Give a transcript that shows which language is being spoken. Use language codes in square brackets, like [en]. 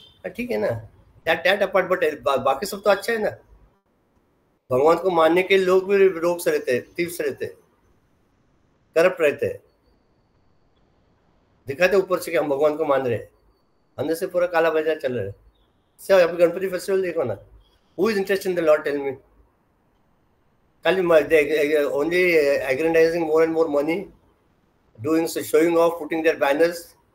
[hi] ठीक है ना, [en] that apart, [hi] but बाकी सब तो अच्छा है ना. भगवान को मानने के लोग भी रोग से रहते हैं, तीव्र से रहते हैं, करप्ट रहते हैं, दिखाते ऊपर से कि हम भगवान को मान रहे हैं, अंदर से पूरा काला बाजार चल रहा है. सर अभी गणपति फेस्टिवल देखो ना, [en] Who is interested in the lord, tell me. Only aggrandizing more and more money, doing so, showing off, putting their banners.